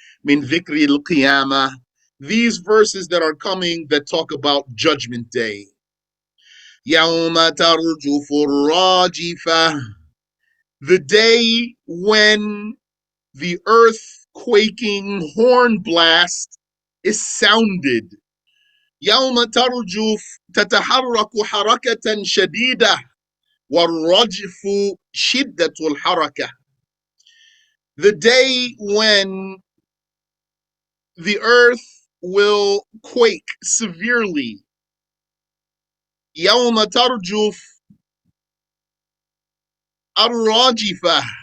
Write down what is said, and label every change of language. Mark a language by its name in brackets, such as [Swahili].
[Arabic] Min dhikri al-qiyamah. [English] These verses that are coming that talk about Judgment Day. [Arabic] يَوْمَ تَرْجُفُ الرَّاجِفَةُ. [English] The day when the earth-quaking horn blast is sounded. [Arabic] يوم ترجف تتحرك حركة شديدة والرجف شدة الحركة. [English] The day when the earth will quake severely. [Arabic] يوم ترجف الراجفة.